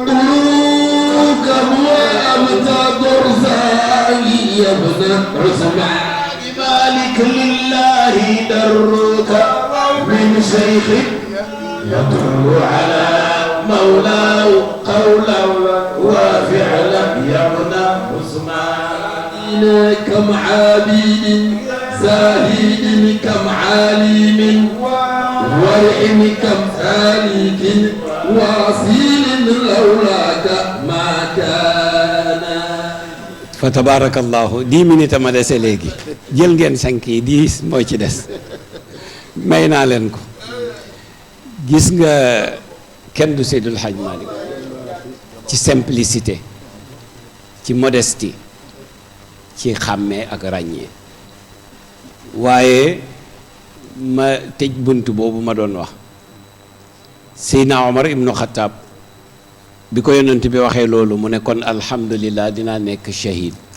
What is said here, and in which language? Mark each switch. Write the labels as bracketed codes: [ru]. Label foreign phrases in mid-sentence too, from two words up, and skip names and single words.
[ar] كم وأبت درساني يا ابن عثمان مالك لله درك من شيخ يدعو على مولاه قولا وفعلا يا ابن عثمان كم عابد زاهد كم عالم ورع كم سالك واصيل لولاك ما كان فتبارك الله [wo] 10 minutes ma dese léegi jël ngeen 5 yi 10 mooy ci des may naa leen ko gis nga kenn du Seydul Hadj Malick ci simplicité ci modestie ci xàmmee ak ràññee waaye ma tëj bunt boobu ma doon wax Seydina Omar ibnu Xattaab bi ko yonent bi waxee loolu mu ne kon alhamdulillah dinaa nekk shahid